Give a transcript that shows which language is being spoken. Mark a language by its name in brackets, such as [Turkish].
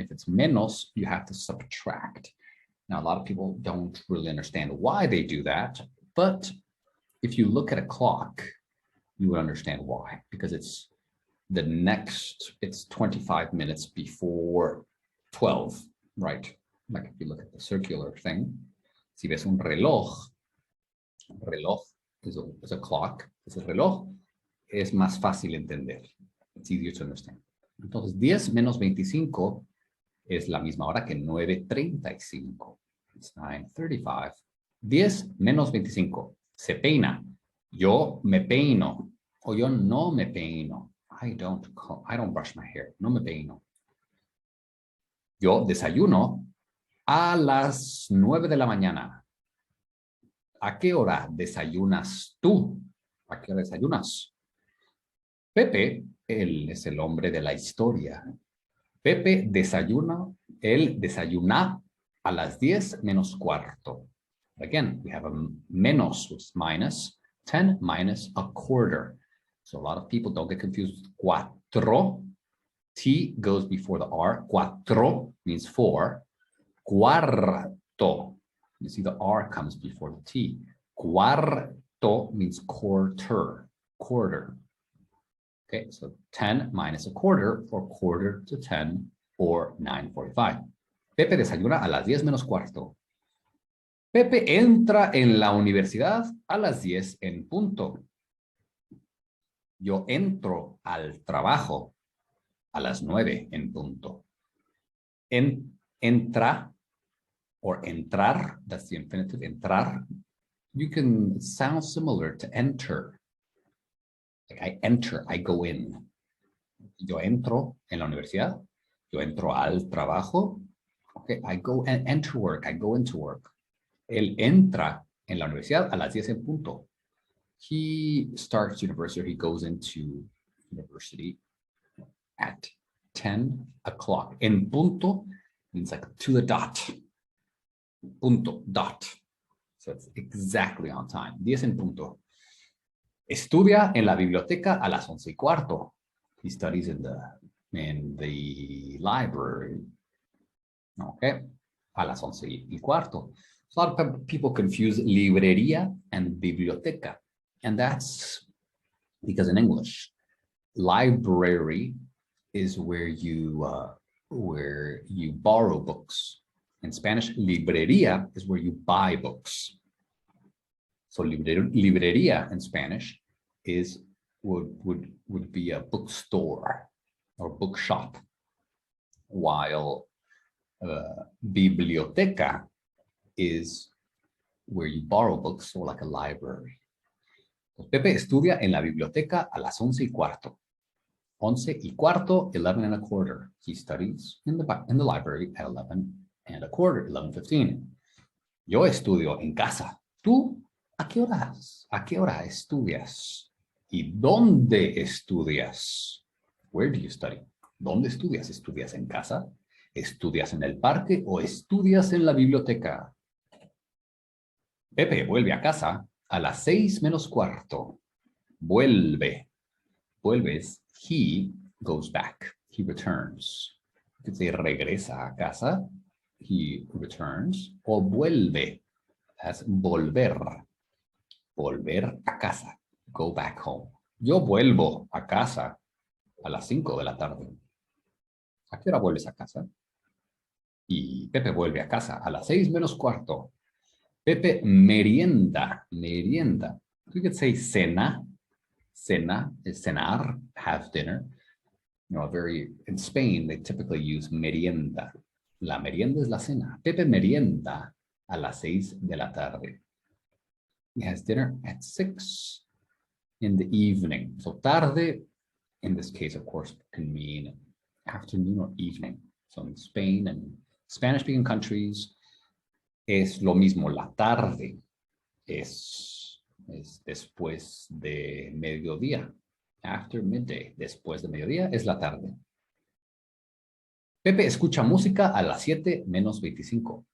[English] If it's menos, you have to subtract. Now, a lot of people don't really understand why they do that, but if you look at a clock, you would understand why, because it's 25 minutes before 12, right? Like if you look at the circular thing, [Spanish] si ves un reloj [English] is a clock, [Spanish] es el reloj, es más fácil entender. [English] It's easier to understand. [Spanish] Entonces, 10 menos 25 es la misma hora que 9:35. [English] It's 9:35. [Spanish] 10 menos 25. Se peina. Yo me peino. O yo no me peino. [English] I don't brush my hair. [Spanish] No me peino. Yo desayuno a las 9 de la mañana. ¿A qué hora desayunas tú? ¿A qué hora desayunas? Pepe, él es el hombre de la historia. Pepe desayuna, él desayuna a las 10 menos cuarto. [English] Again, we have a menos, which is minus, 10 minus a quarter. So a lot of people don't get confused with cuatro. T goes before the R. Cuatro means 4. Cuarto. You see the R comes before the T. Cuarto means quarter. Quarter. Okay, so 10 minus a quarter, or quarter to 10, or 9:45. [Spanish] Pepe desayuna a las 10 menos cuarto. Pepe entra en la universidad a las 10 en punto. Yo entro al trabajo a las 9 en punto. [English] Entra, or entrar, that's the infinitive, entrar. You can, it sounds similar to enter. Like I enter, I go in. [Spanish] Yo entro en la universidad. Yo entro al trabajo. [English] Okay, I go and enter work. I go into work. [Spanish] Él entra en la universidad a las 10 en punto. [English] He starts university, or he goes into university at 10 o'clock. En punto means like to the dot. Punto, dot. So it's exactly on time. 10 en punto. [Spanish] Estudia en la biblioteca a las 11:15. [English] He studies in the library. Okay, [Spanish] a las 11:15. [English] So a lot of people confuse librería and biblioteca, and that's because in English, library is where you borrow books. In Spanish, librería is where you buy books. So librería in Spanish would be a bookstore or bookshop, while biblioteca is where you borrow books, or like a library. [Spanish] Pepe estudia en la biblioteca a las 11:15. 11:15, 11:15. [English] He studies in the library at 11:15, 11:15. [Spanish] Yo estudio en casa. ¿Tú a qué horas? ¿A qué hora estudias? ¿Y dónde estudias? [English] Where do you study? [Spanish] ¿Dónde estudias? ¿Estudias en casa? ¿Estudias en el parque o estudias en la biblioteca? Pepe vuelve a casa a las 6:15. Vuelve. Vuelves. [English] He goes back. He returns. You could say [Spanish] regresa a casa. [English] He returns. [Spanish] O vuelve. [English] As volver. [Spanish] Volver a casa. [English] Go back home. [Spanish] Yo vuelvo a casa a las 5 de la tarde. ¿A qué hora vuelves a casa? Y Pepe vuelve a casa a las 6:15. Pepe merienda. Merienda. [English] You could say [Spanish] cena. [English] Cena is cenar, have dinner. You know, in Spain, they typically use merienda. [Spanish] La merienda es la cena. Pepe merienda a las 6 de la tarde. [English] He has dinner at 6 in the evening. So tarde, in this case, of course, can mean afternoon or evening. So in Spain and Spanish-speaking countries, [Spanish] es lo mismo. La tarde es después de mediodía. [English] After midday. [Spanish] Después de mediodía es la tarde. Pepe escucha música a las 7:25.